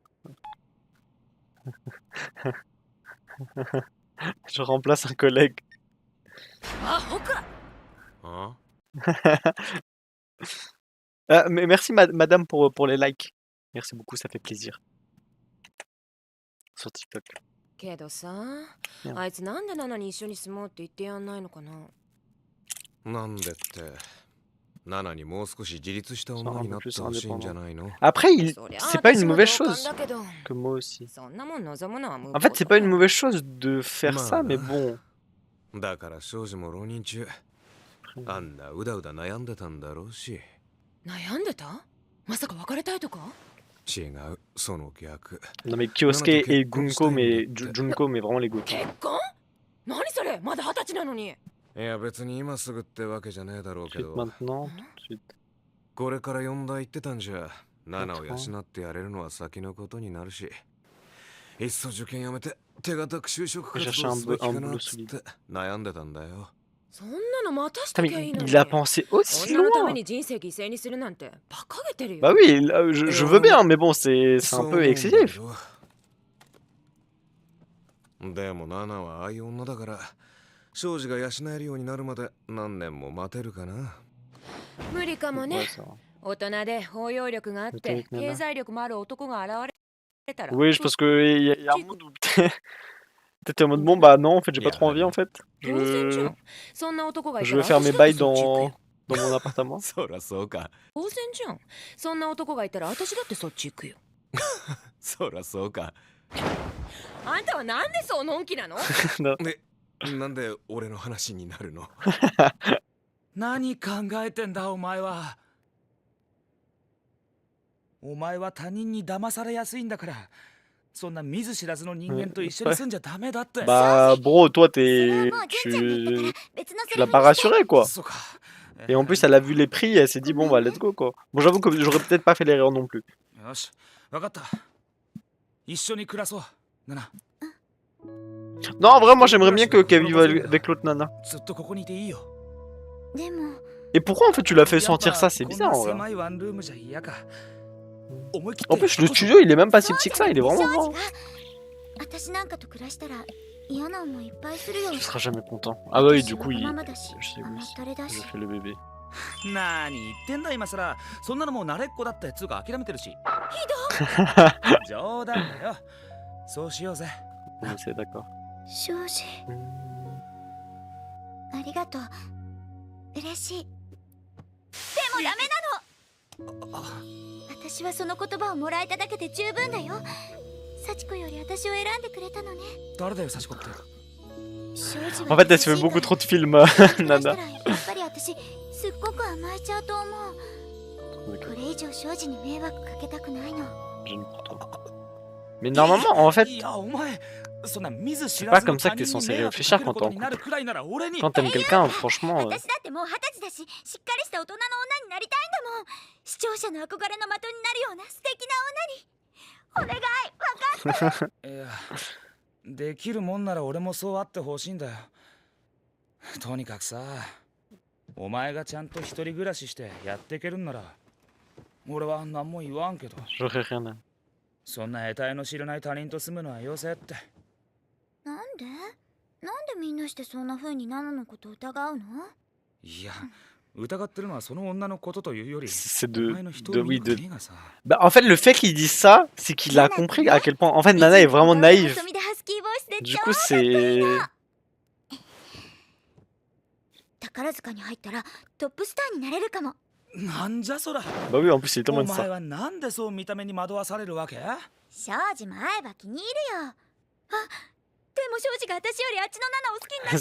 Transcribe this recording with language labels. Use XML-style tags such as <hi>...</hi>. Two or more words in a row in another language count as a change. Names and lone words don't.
<fr>Je remplace un collègue.</fr> <ja>アホか。あ</ja> <fr>Mais merci madame pour les likes. Merci beaucoup, ça fait plaisir. Sur TikTok.</fr> <ja>けどさ、うんあいつなんでナナに一緒に住もうって言ってやんないのかな。なんでってナナにもう少し自立した女になってほしいんじゃないの？</ja> <fr>Après,</fr> <ja>そりゃ</ja> <fr>c'est pas une</fr> <ja>私も</ja> <fr>mauvaise</fr> <ja>同感</ja> <fr>chose</fr> <ja>だけど、</ja> <fr>que moi aussi.</fr> <ja>そんなもん望むのは無</ja> <fr>En fait, c'est pas une mauvaise chose de faire ça, mais Bah, bon.</fr> <ja>だから庄司も浪人中あんなうだうだ悩んでたんだろうし。悩んでた？まさか別れたいとか？違う、その逆。</ja> <fr>Non mais Kyosuke et Gunko, mais Junko, mais vraiment les go.</fr> <ja>結婚？何それ？まだ20歳なのに。いや別に今すぐってわけじゃねえだろうけ</ja> <fr>Tout de</fr> <ja>ど、</ja> <fr>suite maintenant, tout de suite.</fr> <ja>これから4代行ってたんじゃナナを養ってやれるのは先のことになるし、いっそ受験やめて手堅く就職活動すべきかなっつって悩んでたんだよ。そんなの待たし</ja> <fr>Putain,</fr> <ja>と</ja> <fr>mais</fr> <ja>きゃいいのに。</ja> <fr>il a pensé aussi</fr> <ja>女のため</ja> <fr>loin.</fr> <ja>に人生犠牲にするなんてバカげてるよ。</ja> <fr>Bah oui, là, je veux bien, mais bon, c'est un peu excessif.</fr> <ja>でもナナはああいう女だから庄司が養えるようになるまで何年も待てるかな。無理かも</ja> <fr>Ouais,</fr> <ja>ね。</ja> <fr>ça va.</fr> <ja>大人で包容力があって経済力もある男が現れたら。</ja> <fr>Oui, parce que y a un monde où t'étais en mode bon, bah non, en fait, j'ai pas trop envie en fait.</fr> <ja>当然じゃ</ja> <fr>Je,</fr> <ja>ん。そんな男がいた</ja> <fr>je</fr> <ja>ら</ja> <fr>vais faire</fr> <ja>私</ja> <fr>mes</fr> <ja>だって</ja> <fr>bails</fr> <ja>そっち行くよ。</ja> <fr>dans mon appartement.</fr> <ja>そらそうか。当然じゃん。そんな男がいたら私だってそっち行くよ。そらそうか。あんたはなんでそうのんきなの？</ja> <fr>Non.</fr> <ja>で、なんで俺の話になるの？何考えてんだお前は。お前は他人に騙されやすいんだから、そんな見ず知らずの人間と一緒に住んじゃダメだって。</ja> <fr>Bah, bro, toi,</fr> <ja>それは</ja> <fr>t'es.</fr> <ja>もう純ちゃんが言ったから</ja> <fr>Tu</fr> <ja>別のセ</ja> <fr>tu</fr> <ja>リ</ja> <fr>l'as</fr> <ja>フ</ja> <fr>pas</fr> <ja>にして。</ja> <fr>rassuré, quoi.</fr> <ja>そうか。</ja> <fr>Et en plus, elle a vu les prix, elle s'est dit, bon, bah,</fr> <en>let's go,</en> <fr>quoi. Bon, j'avoue que j'aurais peut-être pas fait l'erreur non plus.</fr> <ja>よし、わかった。一緒に暮らそう。ナナ、</ja> <fr>Non, en vrai, moi, j'aimerais bien qu'elle vive avec l'autre nana.</fr> <ja>ずっとここにいていいよ。でも</ja> <fr>Et pourquoi, en fait, tu l'as fait</fr> <ja>やっぱ</ja> <fr>sentir ça? C'est</fr> <ja>こん</ja> <fr>bizarre,</fr> <ja>な</ja> <fr>en vrai.</fr> <ja>狭いワンルームじゃ嫌か。思い切っ</ja> <fr>En</fr> <ja>て</ja> <fr>plus, le studio, il est même pas si petit que ça, il est</fr> <ja>庄</ja> <fr>vraiment</fr> <ja>司</ja> <fr>grand.</fr> <ja>が私なんかと暮らしたら嫌な思いいっぱいするよ。</ja> <fr>Tu seras jamais content. Ah, bah oui, du</fr> <ja>私</ja> <fr>coup,</fr> <ja>は</ja> <fr>il.</fr> <ja>ママだし</ja> <fr>Je sais,</fr> <ja>甘</ja> <fr>oui.</fr> <ja>ったれだ</ja> <fr>Je</fr> <ja>し。</ja> <fr>fais le bébé.</fr> <ja>何言ってんだ今さら。そんなのもう慣れっこだってつうか諦めてるし。冗談だよ。そうしようぜ。</ja> <fr>On est d'accord.</fr> <ja>庄司、ありがとう。嬉しい。でもダメなの。私はその言葉をもらえただけで十分だよ。幸子より私を選んでくれたのね。誰だよ、幸子って。</ja> <fr>En fait, elle se fait beaucoup trop de films, Nana.</fr> <ja>やっぱり私すっごく甘えちゃうと思う。これ以上庄司に迷惑かけたくないの。</ja> <fr>J'aime pour toi. Mais normalement, en fait,</fr> <ja>いや、お前、そんな見ず知</ja> <fr>c'est</fr> <ja>ら</ja> <fr>pas</fr> <ja>ずの</ja> <fr>comme ça</fr> <ja>他</ja> <fr>que t'es</fr> <ja>人に</ja> <fr>censé</fr> <ja>迷惑</ja> <fr>réfléchir</fr> <ja>かける</ja> <fr>quand</fr> <ja>こ</ja> <fr>t'es</fr> <ja>と</ja> <fr>en</fr> <ja>になる</ja> <fr>couple.</fr> <ja>くらいなら俺に。</ja> <fr>Quand t'aimes quelqu'un, franchement.</fr> <ja>私だってもう20歳だし、しっかりした大人の女になりたいんだもん。視聴者の憧れの的になるような素敵な女にお願い、分かって。いや、できるもんなら俺もそうあってほしいんだよ。とにかくさ、お前がちゃんと一人暮らししてやっていけるんなら俺は何も言わんけど。</ja> <fr>J'aurais rien à.</fr> <ja>そんな得体の知らない他人と住むのはよせって。なんでみんなしてそんな風にナナのこと疑うの？いや、疑ってるのはその女のことというより</ja> <fr>C'est</fr> <ja>お</ja> <fr>de.</fr> <ja>前の一</ja> <fr>de</fr> <ja>人</ja> <fr>oui,</fr> <ja>の</ja> <fr>de.</fr> <ja>国がさ。</ja> <fr>Bah, en fait, le fait qu'il dise ça, c'est qu'il a compris à quel point. En fait, Nana est vraiment naïve.</fr> <ja>遊びでハスキーボイスで</ja> <fr>Du</fr> <ja>超</ja> <fr>coup, c'est.</fr> <ja>宝塚に入ったらトップスターになれるかも。なんじゃそら。</ja> <fr>Bah oui, en plus, il est</fr> <ja>お</ja> <fr>tellement de</fr> <ja>前</ja> <fr>ça.</fr> <ja>はなんでそう見た目に惑わされるわけ？庄司も会えば気に入るよ。あ、でも庄司が私よりあっちのナナを好きになって</ja>